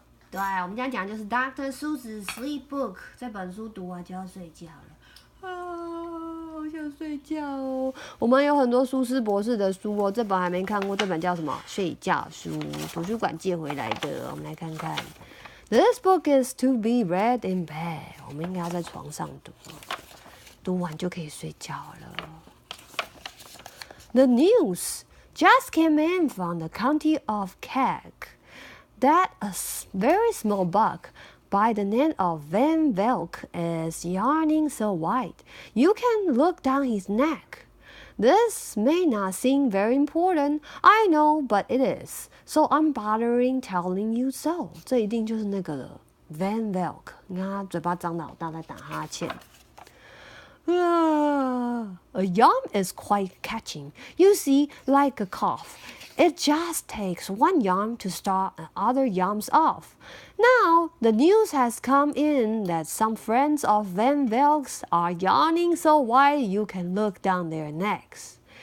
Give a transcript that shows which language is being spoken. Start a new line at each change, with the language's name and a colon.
Chinese: 对，我们今天讲就是 Dr. Seuss Sleep Book 这本书读完就要睡觉了。好想睡觉哦。我们有很多苏斯博士的书哦，这本还没看过，这本叫什么？睡觉书，图书馆借回来的。我们来看看。
English: This book is to be read in bed。
Chinese: 我们应该要在床上读，读完就可以睡觉了。
English: The news just came in from the county of Keg that a very small buck by the name of Van Velk is yawning so wide you can look down his neck. This may not seem very important, I know, but it is. So I'm bothering telling you so.
Chinese: 这一定就是那个了 Van Velk。你看他嘴巴张得好大，在打哈欠。
English: A yawn is quite catching. You see, like a cough. It just takes one yawn to start other yawns off. Now, the news has come in that some friends of Van Velk's are yawning so wide you can look down their necks.